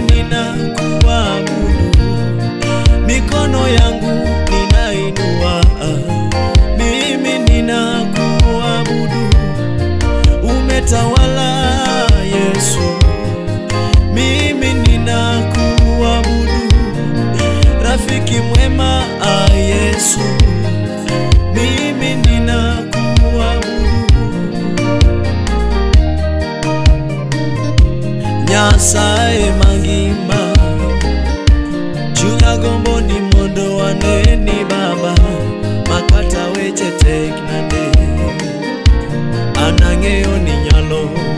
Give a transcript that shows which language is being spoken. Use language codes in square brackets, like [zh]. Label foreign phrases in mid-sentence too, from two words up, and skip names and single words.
[sw] ninakuabudu, mikono yangu ninainua, mimi ninakuabudu, umetawala Yesu, mimi ninakuabudu, rafiki mwema Yesu, mimi ninakuabudu, [luo] Nyasaye mangima, chunya gombo ni mondo waneni Baba, makata weche tek nade, anang'eyo ni nyalo.